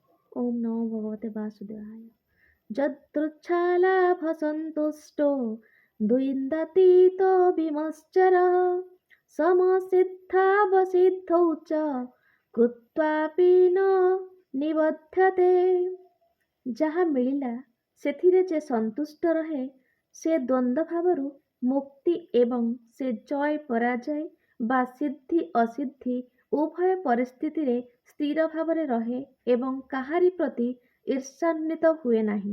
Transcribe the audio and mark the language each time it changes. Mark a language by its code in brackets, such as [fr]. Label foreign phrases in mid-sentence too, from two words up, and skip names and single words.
[sa] ओम नमो भगवते वासुदेवाय। यदृच्छालाभसन्तुष्टो द्विन्दतीतो विमश्चरः समसिद्धावसिद्धौ च कृत्वापि न ନିବଧ୍ୟତେ। [or] ଯାହା ମିଳିଲା ସେଥିରେ ଯେ ସନ୍ତୁଷ୍ଟ ରହେ ସେ ଦ୍ୱନ୍ଦ୍ୱ ଭାବରୁ ମୁକ୍ତି ଏବଂ ସେ ଜୟ ପରାଜୟ ବା ସିଦ୍ଧି ଅସିଦ୍ଧି ଉଭୟ ପରିସ୍ଥିତିରେ ସ୍ଥିର ଭାବରେ ରହେ ଏବଂ କାହାରି ପ୍ରତି ଈର୍ଷାନ୍ୱିତ ହୁଏ ନାହିଁ।